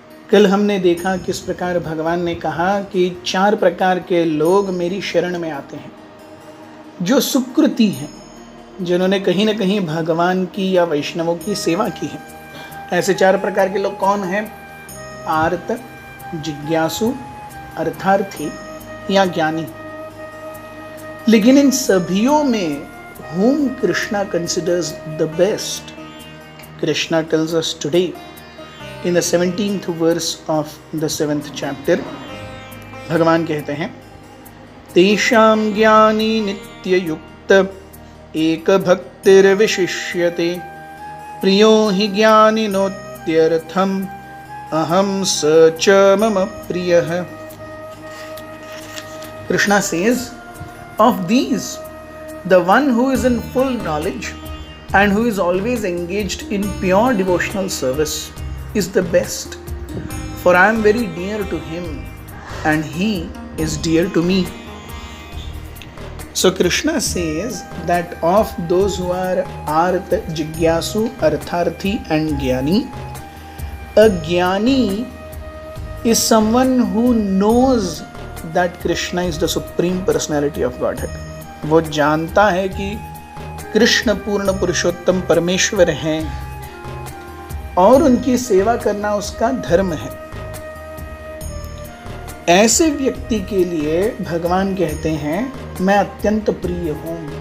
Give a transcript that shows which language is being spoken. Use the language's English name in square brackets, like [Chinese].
[Hindi] कल हमने देखा किस प्रकार भगवान ने कहा कि 4 प्रकार के लोग मेरी शरण में आते हैं, जो सुकृति हैं, जिन्होंने कहीं न कहीं भगवान की या वैष्णवों की सेवा की है। ऐसे 4 प्रकार के लोग कौन हैं? आर्त, जिज्ञासु, अर्थार्थी या ज्ञानी। लेकिन इन सभियों में [English] whom Krishna considers the best, Krishna tells us today in the 17th verse of the 7th chapter. [Hindi] भगवान कहते हैं, [Sanskrit] तेषां ज्ञानी नित्य युक्त एक भक्तिर विशिष्यते प्रियो हि ज्ञानिनोत्यर्थम अहम स च मम प्रियः. [English] Krishna says, of these, the one who is in full knowledge and who is always engaged in pure devotional service is the best, for I am very dear to him and he is dear to me. So Krishna says that of those who are Artha, Jigyasu, Artharthi and Jnani, a Jnani is someone who knows that Krishna is the Supreme Personality of Godhead. [Hindi] वो जानता है कि कृष्ण पूर्ण पुरुषोत्तम परमेश्वर हैं और उनकी सेवा करना उसका धर्म है. ऐसे व्यक्ति के लिए भगवान कहते हैं, मैं अत्यंत प्रिय हूं.